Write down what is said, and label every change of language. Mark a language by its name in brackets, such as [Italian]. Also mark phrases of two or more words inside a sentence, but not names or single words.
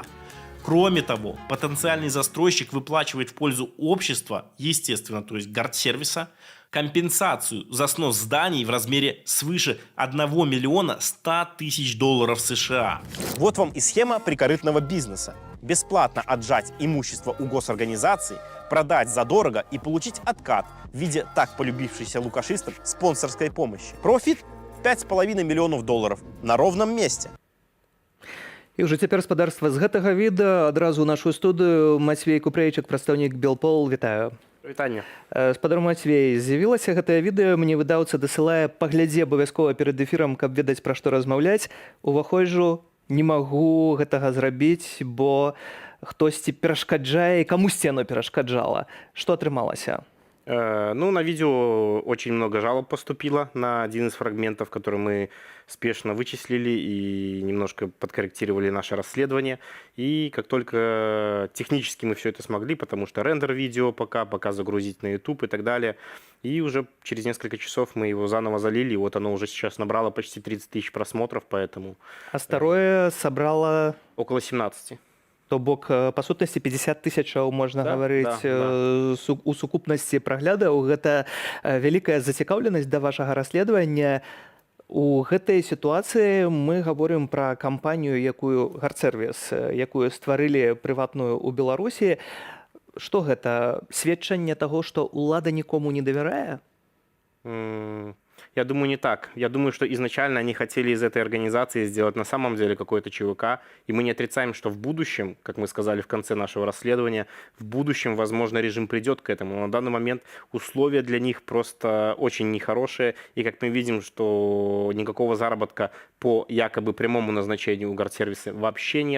[Russian] Кроме того, потенциальный застройщик выплачивает в пользу общества, естественно, то есть Гардсервиса, компенсацию за снос зданий в размере свыше 1 миллиона 100 тысяч долларов США. Вот вам и схема прикорытного бизнеса. Бесплатно отжать имущество у госорганизации, продать задорого и получить откат в виде так полюбившейся лукашистам спонсорской помощи. Профит 5,5 миллионов долларов на ровном месте. [Belarusian] І ўжо цяпер спадарства з гэтага відэа адразу ў нашу студыю Мацвей Купрэйчык, прадстаўнік Белпол, вітаю. Вітання. Спадар Мацвей, з'явілася гэтае відэа, мне выдаўца дасылае, паглядзі абавязкова перад эфірам, каб ведаць, пра што размаўляць. Уваходжу, не магу гэтага зрабіць, бо хтосьці перашкаджае, камусьці яно перашкаджала. Што атрымалася? [Russian] Ну, на видео очень много жалоб поступило на один из фрагментов, который мы спешно вычислили и немножко подкорректировали наше расследование. И как только технически мы все это смогли, потому что рендер видео пока загрузить на YouTube и так далее, и уже через несколько часов мы его заново залили, и вот оно уже сейчас набрало почти 30 тысяч просмотров, поэтому... А второе собрало... Около 17. [Belarusian] То бок, па сутнасці 50 тысячаў, можна гаварыць, у сукупнасці праглядаў. Гэта вялікая зацікаўленасць да вашага расследавання. У гэтай сітуацыі мы гаворым пра кампанію, якую Гардсервіс, якую стварылі прыватную ў Беларусі. Што гэта? Сведчанне таго, што ўлада нікому не давярае? Я думаю, не так. [Russian] Я думаю, что изначально они хотели из этой организации сделать на самом деле какой-то ЧВК, и мы не отрицаем, что в будущем, как мы сказали в конце нашего расследования, в будущем, возможно, режим придет к этому. Но на данный момент условия для них просто очень нехорошие, и как мы видим, что никакого заработка по якобы прямому назначению у Гардсервиса вообще нет.